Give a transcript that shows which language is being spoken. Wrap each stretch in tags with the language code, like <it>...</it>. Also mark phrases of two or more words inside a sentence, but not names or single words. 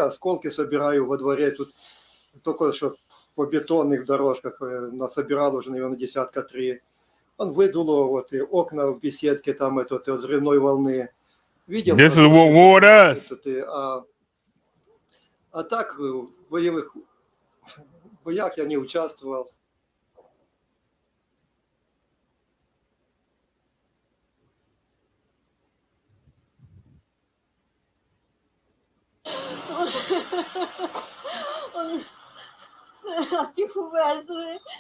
<ru>Вот я осколки собираю во дворе. Тут только что по бетонных дорожках, насобирал уже, наверное, десятка 3. Он выдуло вот и окна в беседке там от взрывной волны. Видел,</ru> <en>This is what war does.</en> <ru>А так в боевых боях я не участвовал.</ru> <uk>Ти увезли.</uk>